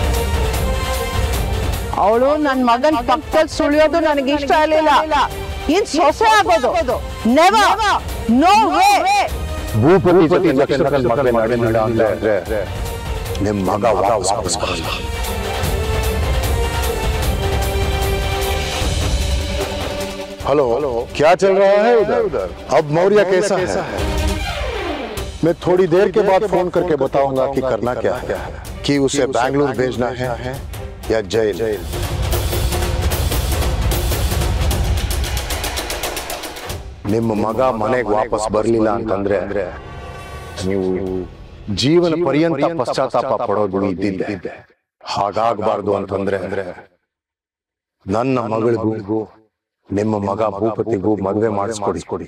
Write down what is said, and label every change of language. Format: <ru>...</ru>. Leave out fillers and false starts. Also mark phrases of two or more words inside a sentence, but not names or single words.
<kn>ಅವಳು ನನ್ನ ಮಗನ ಪಕ್ಕದಲ್ಲಿ ಸುಳಿಯೋದು ನನಗೆ ಇಷ್ಟ ಆಗಲಿಲ್ಲ. ಇನ್ ಸೊಸೆ ಆಗೋದು</kn> <en>never, no way.</en> <kn>ಭೂಪತಿ ಜೊತೆ ನಕ್ಷತ್ರದ ಮದುವೆ ನಡೆಯಲ್ಲ ಅಂದ್ರೆ ನಿಮ್ಮ ಮಗ ವಾಪಸ್ ಬರಲ್ಲ.</kn> <hi>हेलो क्या चल रहा है उधर? अब मौर्य कैसा है? मैं थोड़ी देर के बाद फोन करके बताऊंगा कि करना क्या है, कि उसे बैंगलोर भेजना है या जेल.</hi> <kn>ನಿಮ್ಮ ಮಗ ಮನೆಗೆ ವಾಪಸ್ ಬರಲಿಲ್ಲ ಅಂತಂದ್ರೆ ನೀವು ಜೀವನ ಪರ್ಯಂತ ಪಶ್ಚಾತ್ತಾಪ ಪಡೋದು ಇದ್ದಿದ್ದೆ. ಹಾಗಾಗಬಾರ್ದು ಅಂತಂದ್ರೆ ನನ್ನ ಮಗಳಿಗೂ ನಿಮ್ಮ ಮಗ ಭೂಪತಿಗೂ ಮದುವೆ ಮಾಡಿಸ್ಕೊಡಿ.</kn>